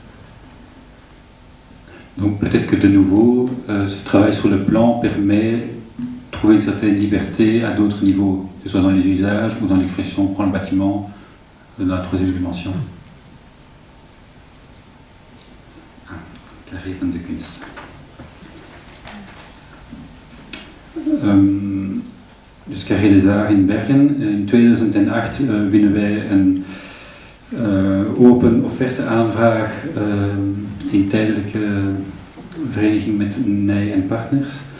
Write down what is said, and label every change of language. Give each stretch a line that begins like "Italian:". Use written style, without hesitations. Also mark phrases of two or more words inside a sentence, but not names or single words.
French: Donc peut-être que de nouveau ce travail sur le plan permet de trouver une certaine liberté à d'autres niveaux, que ce soit dans les usages ou dans l'expression prend le bâtiment dans la 3e dimension.
Dutch: Carré van de Kunst. Dus Carré des Arts in Bergen. In 2008 winnen wij een open offerte-aanvraag in tijdelijke vereniging met Nij en Partners.